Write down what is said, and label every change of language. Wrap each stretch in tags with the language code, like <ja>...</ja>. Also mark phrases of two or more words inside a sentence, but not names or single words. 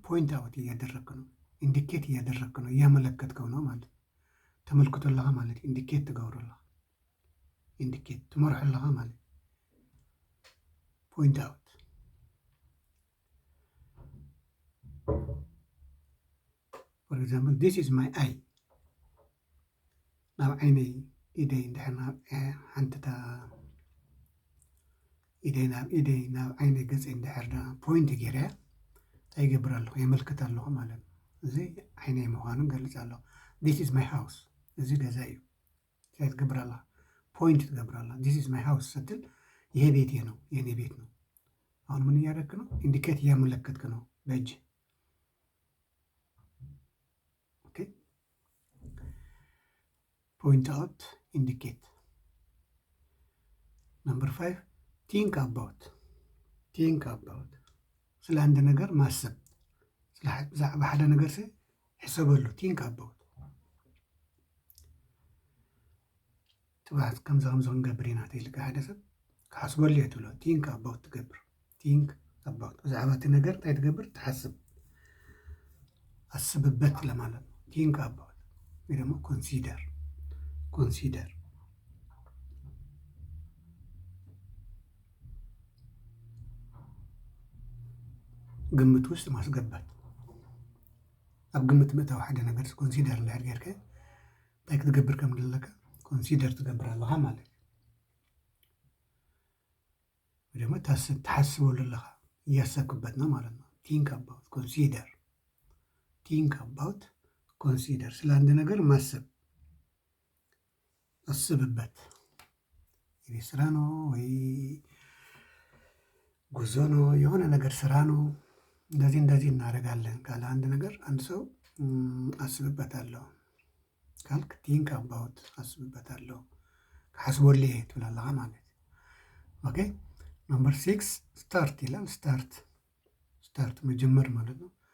<en>point out</en> <am>እያደረግክ ነው፣ ኢንዲኬት እያደረግክ ነው፣ እያመለከትከው ነው ማለት ተመልክቶልሃ ማለት</am> <ti>ኢንዲኬት ትገብረላ ኢንዲኬት ትመርሐለሃ</ti> <am>ማለት</am> <en>point out። for example this is my eye</en> <ti>ናብ ዓይነይ ኢደይ እንድሕርና ሓንቲታ ኢደይ ናብ ዓይነይ ገፀይ እንድሕርና ፖይንት ገይርያ እንታይ ይገብር ኣለኹ? የመልክት ኣለኹ ማለት ነው። እዚ ዓይነይ ምዃኑ ገልፅ ኣለኹ።</ti> <en>this is my house</en> <ti>እዚ ገዛ እዩ። እንታይ ትገብር ኣላ? ፖይንት ትገብር ኣላ።</ti> <en>this is my house</en> <am>ስትል ይሄ ቤቴ ነው፣ የኔ ቤት ነው። አሁን ምን እያደረግክ ነው? ኢንዲኬት እያመለከትክ ነው በእጅ።</am> <en>okay point out indicate number 5 think about</en> <am>ስለ አንድ ነገር ማሰብ፣</am> <ti>ብዛዕባ ሓደ ነገር ሕሰበሉ።</ti> <en>think about that</en> <ti>ከምዚ ክንገብር ኢና ተይልካ ሓደ ሰብ ክሓስበሉ እየ ትብሎ።</ti> <en>think about</en> <ti>ትገብር።</ti> <en>think about</en> <ti>ብዛዕባ እቲ ነገር እንታይ ትገብር? ትሓስብ፣</ti> <am>አስብበት ለማለት ነው።</am> <en>think about</en> <am>ወይ ደግሞ ኮንሲደር ግምት ውስጥ ማስገባት።</am> <ti>ኣብ ግምት ምእታው ሓደ ነገር ኮንሲደር እንድሕር ጌርካ እንታይ ክትገብር ከም ዘለካ ኮንሲደር ትገብር ኣለኻ ማለት እዩ። ወይ ደግሞ ትሓስበሉ ኣለኻ</ti> <am>እያሰብክበት ነው ማለት ነው።</am> <en>think about consider</en> <am>ስለ አንድ ነገር ማሰብ፣ አስብበት። የቤት ስራ ነው ወይ ጉዞ ነው፣ የሆነ ነገር ስራ ነው። እንደዚህ እናደርጋለን ካለ አንድ ነገር አንድ ሰው አስብበታለሁ ካልክ</am> <en>think about</en> <am>አስብበታለሁ፣ ከሐስቦልህ ትብላለህ ማለት።</am> <en>okay number 6 start</en> <am>ይላል። ስታርት መጀመር ማለት ነው።</am>